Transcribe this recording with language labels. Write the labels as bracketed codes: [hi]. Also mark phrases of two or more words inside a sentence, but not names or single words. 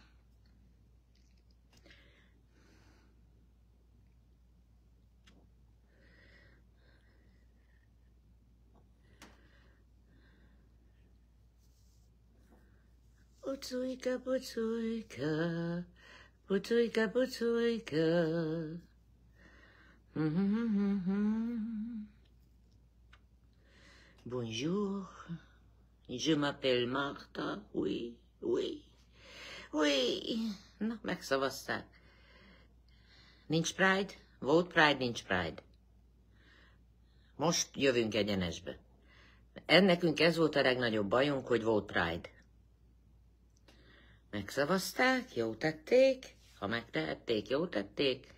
[fr] Pucujka, pucujka. Pucujka, pucujka. Bonjour. Je m'appelle Marta. Oui, oui. Oui. [hu] Na, megszavazták. Nincs Pride? Volt Pride, nincs Pride. Most jövünk egyenesbe. Nekünk ez volt a legnagyobb bajunk, hogy volt Pride. Megszavazták, jó tették, ha megtehették, jó tették.